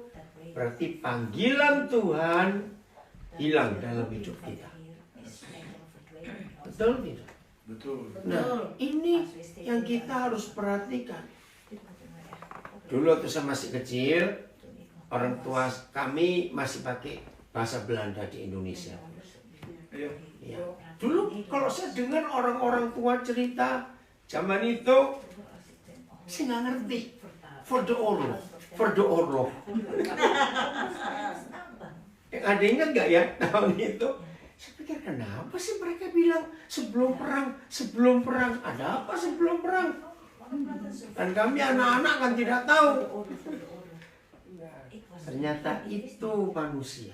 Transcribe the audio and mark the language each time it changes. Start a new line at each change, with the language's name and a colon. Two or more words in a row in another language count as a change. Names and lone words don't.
Dutch: dat we
Indonesian: berarti panggilan Tuhan
Dutch: dat
Indonesian: hilang
Dutch: de
Indonesian: dalam
Dutch: roeping
Indonesian: hidup
Dutch: van de
Indonesian: kita.
Dutch: Heer is eigenlijk verdwenen in ons
Indonesian: Betul
Dutch: leven.
Indonesian: tidak? Betul. Nah, ini
Dutch: Als we steeds
Indonesian: yang
Dutch: niet
Indonesian: kita
Dutch: aan-
Indonesian: harus perhatikan.
Dutch: Dit moeten we echt opletten.
Indonesian: Dulu waktu saya masih kecil,
Dutch: Toen ik nog
Indonesian: orang
Dutch: klein
Indonesian: tua
Dutch: was,
Indonesian: kami masih pakai bahasa Belanda di Indonesia.
Dutch: mijn ouders, Ja. die
Indonesian: Ya.
Dutch: praten
Indonesian: Dulu
Dutch: Nederlands.
Indonesian: kalau saya dengar orang-orang tua cerita zaman itu,
Dutch: Vroeger als ik dan hoorde
Indonesian: saya nggak ngerti.
Dutch: vertalen, Voor de oorlog, voor de oorlog.
Indonesian: Ada ingat nggak ya tahun itu? Saya pikir kenapa sih mereka bilang sebelum perang, ada apa sebelum perang? Dan kami anak-anak kan tidak tahu. Ternyata itu manusia.